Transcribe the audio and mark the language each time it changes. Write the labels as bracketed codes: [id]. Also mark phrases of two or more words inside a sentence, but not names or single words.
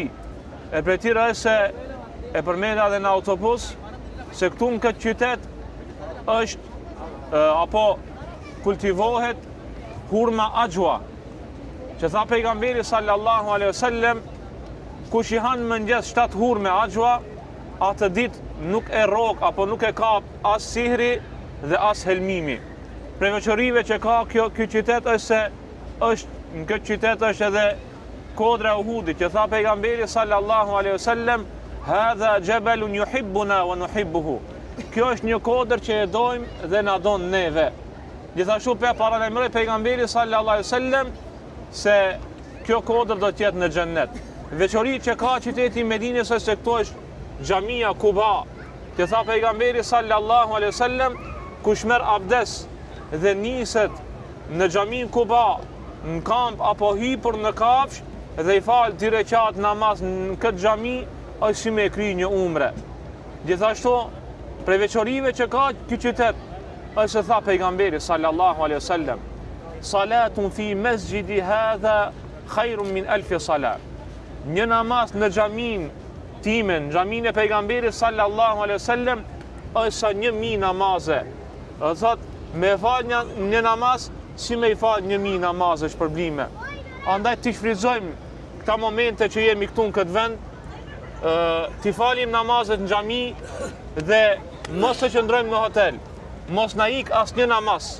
[sq] E për tjera është se e përmenda dhe në autobus, se këtu në këtë qytet është apo kultivohet hurma ajwa, që tha pejgamberi [ar] صلى الله عليه وسلم, [sq] kush i han mëngjes 7 hurme ajwa, atë ditë nuk e rrok apo nuk e kap as sihri dhe as helmimi. Prej veçorive që ka ky qytet është se në këtë qytet është edhe kodra e Uhudit, që tha pejgamberi [ar] صلى الله عليه وسلم: "هذا جبل يحبنا ونحبه." [sq] Kjo është një kodër që e dojmë dhe na don neve. Gjithashtu paralajmëroi pejgamberi [ar] صلى الله عليه وسلم [sq] se kjo kodër do të jetë në xhennet. Veçori që ka qyteti i Medinës është se këtu është xhamia Kuba. Që tha pejgamberi [ar] صلى الله عليه وسلم, [sq] kush merr abdes dhe niset në xhamin Kuba, në kamp apo hipur në kafsh dhe i fal 2 rekat namaz në këtë xhami, është si me kry një umre. Gjithashtu, prej veçorive që ka ky qytet, është se tha pejgamberi [ar] صلى الله عليه وسلم: "صلاة في مسجدي هذا خير من 1000 صلاة." [sq] Një namaz në xhamin time, në xhamin e pejgamberit [ar] صلى الله عليه وسلم, [sq] është sa 1000 namaze. Do thot, me fal një namaz si me i fal 1000 namazë shpërblime. Andaj t'i shfrytëzojmë këta momente që jemi këtu në këtë vend, t'i falim namazet në xhami dhe mos të qëndrojmë në hotel, mos na ik asnjë namaz.